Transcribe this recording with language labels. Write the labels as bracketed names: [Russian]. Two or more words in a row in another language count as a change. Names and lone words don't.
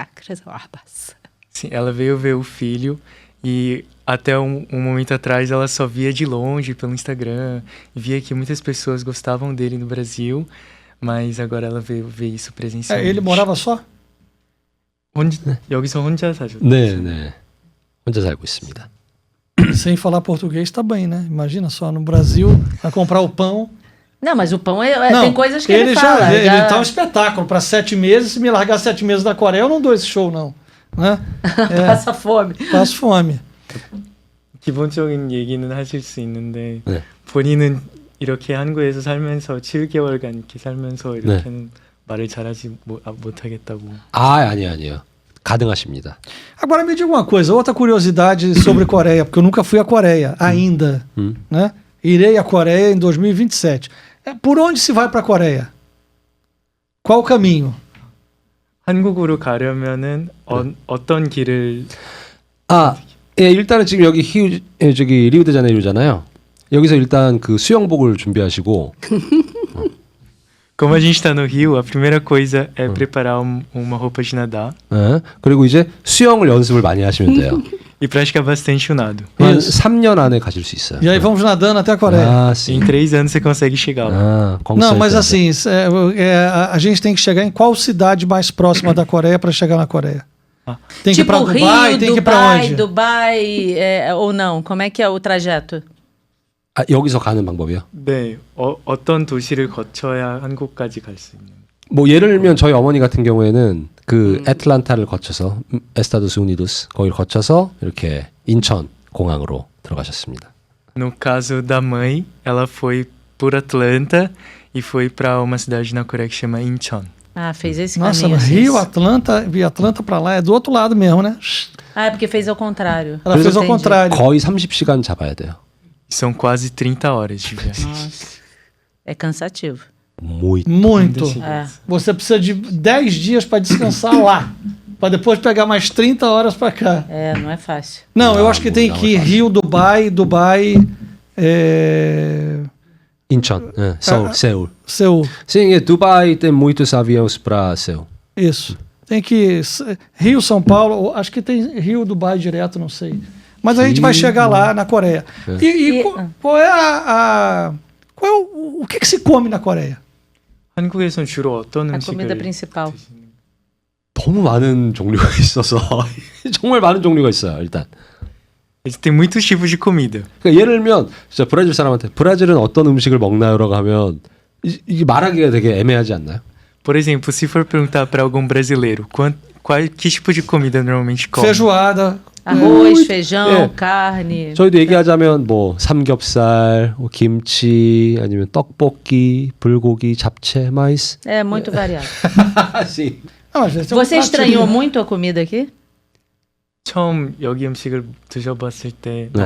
[Korean] 그래서 와봤어. [Portuguese] Sim, ela veio ver o filho e até um momento atrás ela só via de longe pelo Instagram, via que muitas pessoas gostavam dele no Brasil, mas agora ela veio ver isso presencialmente. Ele morava só? [Korean] 여기서 혼자 사죠. 네. 혼자 살고 있습니다. [Portuguese] Sem falar português, tá bem, né? Imagina só, no Brasil, vai comprar o pão. Não, mas o pão Não, tem coisas que ele fala. já... Ele tá um espetáculo. Para 7 meses, se me largar 7 meses da Coreia, eu não dou esse show, não. Né? Passa fome. Passo fome. [Korean] 기본적인 얘기는 하실 수 있는데 네. 본인은 이렇게 한국에서 살면서 7개월간 이렇게 살면서 이렇게는 말을 잘하지 못하겠다고. 아니요. 가능하십니다. [Portuguese] Agora me diga uma coisa, outra curiosidade sobre Coreia, porque eu nunca fui à Coreia ainda. Né? Irei à Coreia em 2027. Por onde se vai para a Coreia? Qual o caminho? [Korean] 한국으로 가려면은 어떤 길을 일단은 지금 여기 리우데자네이루잖아요. 여기서 일단 그 수영복을 준비하시고 [Portuguese] Como a gente está no Rio, a primeira coisa é preparar uma roupa de nadar [Korean] 예. 그리고 이제 수영을 연습을 많이 하시면 돼요. [Portuguese] e praticar bastante o nado. [Korean] 한 [Portuguese] Isso. [Korean] 3년 안에 가실 수 있어요. [Portuguese] E aí vamos nadando até a Coreia. [Korean] 아, [Portuguese] Em sim. 3 anos você consegue chegar lá. [Korean] 아, [Portuguese] Não, mas assim, a gente tem que chegar em qual cidade mais próxima da Coreia para chegar na Coreia? Tem que ir tipo para Dubai, Rio, tem que ir para onde? Dubai, ou não? Como é que é o trajeto? [Korean] 아, 여기서 가는 방법이요? 네, 어떤 도시를 거쳐야 한국까지 갈 수 있는? 뭐 예를 들면 저희 어머니 같은 경우에는 그 애틀란타를 거쳐서 에스타도스 우니도스 거기를 거쳐서 이렇게 인천 공항으로 들어가셨습니다. [Portuguese] No caso da mãe, ela foi por Atlanta e foi para uma cidade na Coreia que chama Incheon. Ah, fez esse Nossa, caminho. assim. Rio, Atlanta, e Atlanta para lá é do outro lado mesmo, né? Ah, é porque fez ao contrário. Ela fez ao Entendi. contrário. [Korean] 거의 30시간 잡아야 돼요. [Portuguese] São quase 30 horas de viagem. Nossa. É cansativo. muito. Muito. É. Você precisa de 10 dias para descansar lá, para depois pegar mais 30 horas para cá. É, não é fácil. Não, eu Não, acho que tem não que ir é fácil. Rio, Dubai, [Korean] 인천, 예, 서울, 세울. [Portuguese] Seul. Sim, e Dubai tem muitos aviões para Seul. Isso. Tem que Rio, São Paulo, acho que tem Rio, Dubai direto, não sei. Mas a gente vai chegar lá na Coreia. E qual é o que se come na Coreia? [Korean] 한국에서는 주로 어떤 [Portuguese] A [Korean] 음식을 [Portuguese] comida principal. [Korean] 너무 많은 종류가 있어서 정말 많은 종류가 있어요. 일단. [Portuguese] Tem muitos tipos de comida. [Korean] 그러니까 예를 들면 진짜 브라질 사람한테 브라질은 어떤 음식을 먹나요라고 하면 이게 말하기가 되게 애매하지 않나요? [Portuguese] Por exemplo, se for perguntar para algum brasileiro que tipo de comida normalmente come? Feijoada. Arroz, feijão, É. carne. [Korean] 저희도 얘기하자면 뭐 삼겹살, 뭐 김치, 아니면 떡볶이, 불고기, 잡채, 마이스. [Portuguese] É muito variado. sim. Não, às vezes tem um Você prato estranhou de- muito a comida aqui? [Korean] 처음 여기 음식을 드셔봤을 때 네.